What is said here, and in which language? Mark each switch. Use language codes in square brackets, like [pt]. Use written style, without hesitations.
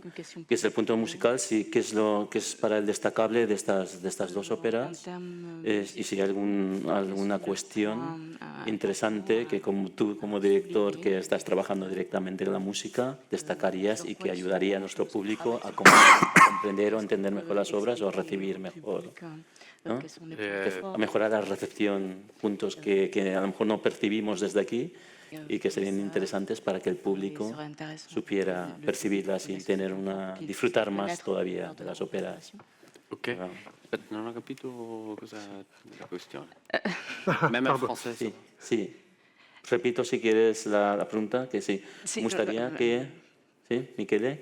[es] Que es el punto musical, qué es para él destacable de estas dos óperas, y si hay alguna cuestión interesante que tú como director que estás trabajando directamente en la música destacarías y que ayudaría a nuestro público a comprender o entender mejor las obras o a recibir mejor, ¿no? A mejorar la recepción, puntos que a lo mejor no percibimos desde aquí y que serían interesantes para que el público supiera percibirlas y disfrutar más todavía de las óperas. Ok. Wow. [it] Non ho capito cosa la questione. [fr] Même en français. [es] Sí, sí. Repito si quieres la pregunta, que sí. Sí, Me gustaría que, sí, Michele,